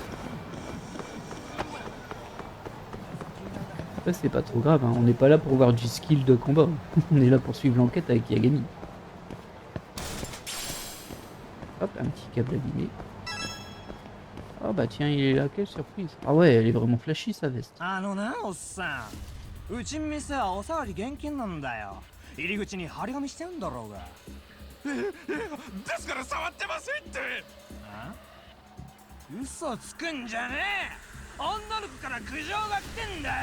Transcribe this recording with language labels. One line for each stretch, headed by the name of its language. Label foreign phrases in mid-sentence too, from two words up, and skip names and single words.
French: Après, c'est pas trop grave, hein. On n'est pas là pour voir du skill de combat. On est là pour suivre l'enquête avec Yagami. Hop, un petit câble abîmé. Ah bah tiens, il est là, quelle surprise. Ah ouais, elle est vraiment flashy sa veste.
Japanese: うちの店はおさわり厳禁なんだよ。入り口に張り紙してんだろうが。ですから触ってませんって。嘘つくんじゃねえ。女の子から苦情が来てんだよ。